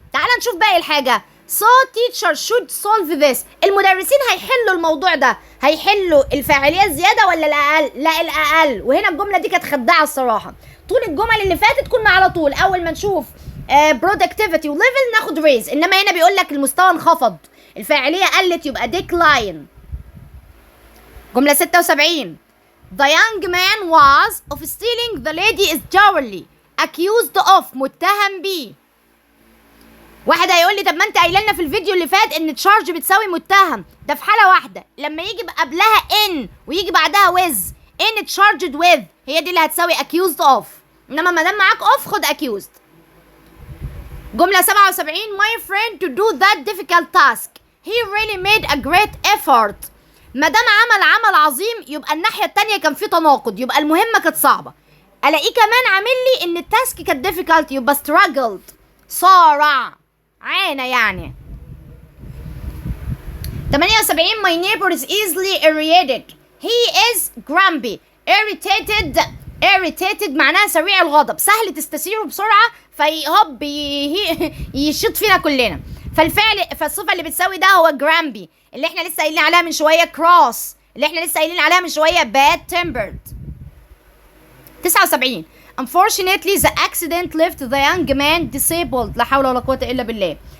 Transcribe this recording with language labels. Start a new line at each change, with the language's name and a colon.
Arabic: تعال نشوف باقي الحاجه.
English: so teacher should solve this،
Arabic: المدرسين هيحلوا الموضوع ده، هيحلوا الفاعليه الزياده ولا الاقل؟ لا الاقل. وهنا الجمله دي كانت خداعه الصراحه، طول الجمل اللي فاتت كنا على طول اول ما نشوف productivity وليفل ناخد ريز، انما هنا بيقول لك المستوى انخفض، الفاعليه قلت يبقى decline.
English: جمله 76 The young man was of stealing the lady is jewelry accused of
Arabic: متهم بيه. واحد هيقول لي طب ما انت قايله لنا في الفيديو اللي فات ان تشارج بتساوي متهم، ده في حاله واحده لما يجي قبلها ان ويجي بعدها with ان charged with هي دي اللي هتساوي accused of، انما ما دام معاك of خد accused.
English: جمله 77 my friend to do that difficult task he really made a great effort.
Arabic: ما دام عمل عظيم يبقى الناحيه الثانيه كان في تناقض، يبقى المهمه كانت صعبه. الاقيه كمان عامل لي ان التاسك كانت difficult يبقى struggled صارع عانى يعني. 78
English: my neighbor is easily irritated he is grumpy
Arabic: irritated معناها سريع الغضب، سهل تستثيره بسرعه فيهب يشط فينا كلنا. فالصفه اللي بتساوي ده هو grumpy اللي احنا لسه قايلين عليها من شويه cross اللي احنا لسه قايلين عليها من شويه bad tempered.
English: 79 unfortunately the accident left the young man disabled
Arabic: لا حول ولا قوه الا بالله.